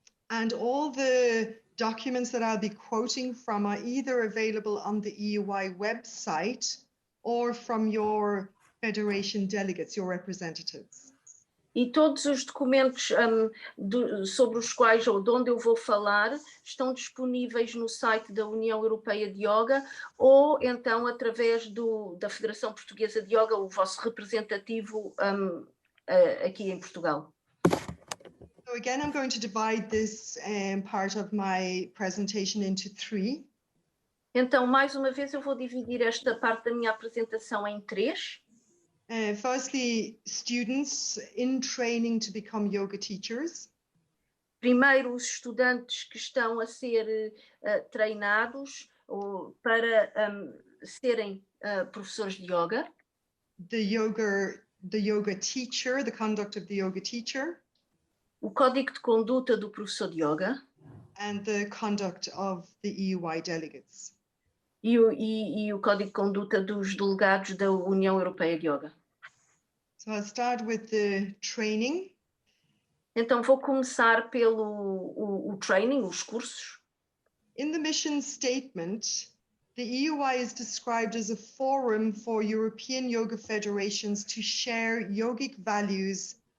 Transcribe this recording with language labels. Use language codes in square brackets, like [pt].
[en] And all the documents that I'll be quoting from are either available on the EUI website or from your Federation delegates, your representatives. [pt] E todos os documentos sobre os quais ou de onde eu vou falar estão disponíveis no site da União Europeia de Yoga ou então através da Federação Portuguesa de Yoga, o vosso representativo aqui em Portugal. [en] So again, I'm going to divide this part of my presentation into three. [pt] Então, mais uma vez, eu vou dividir esta parte da minha apresentação em três. [en] Firstly, students in training to become yoga teachers. [pt] Primeiro, os estudantes que estão a ser treinados para serem professores de yoga. [en] The yoga teacher, the conduct of the yoga teacher. [pt] O código de conduta do professor de yoga. [en] And the conduct of the EUI delegates. [pt] E o código de conduta dos delegados da União Europeia de Yoga. [en] So I'll start with the training. [pt] Então vou começar pelo o training, os cursos. [en] In the mission statement, the EUI is described as a forum for European yoga federations to share yogic values.